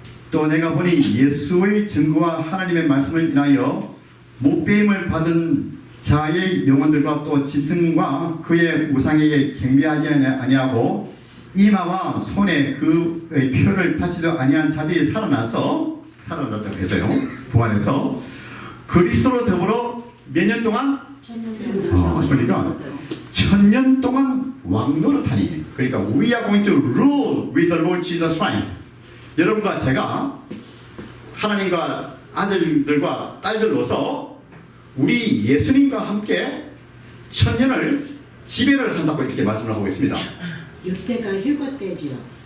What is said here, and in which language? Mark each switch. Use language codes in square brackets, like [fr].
[ko] 또 내가 보니 예수의 증거와 하나님의 말씀을 인하여 목배임을 받은 자의 영혼들과 또 짐승과 그의 우상에게 경배하지 아니하고 이마와 손에 그의 표를 받지도 아니한 자들이 살아났다고 해서요. 부활해서 그리스도로 더불어 몇 년 동안? 그러니까 1000년 동안 왕노릇하니. [en] 그러니까 we are going to rule with the Lord Jesus Christ. [ko] 여러분과 제가 하나님과 아들들과 딸들로서 우리 예수님과 함께 1000년을 지배를 한다고 이렇게 말씀을 하고 있습니다. 이때가 휴거 때지요.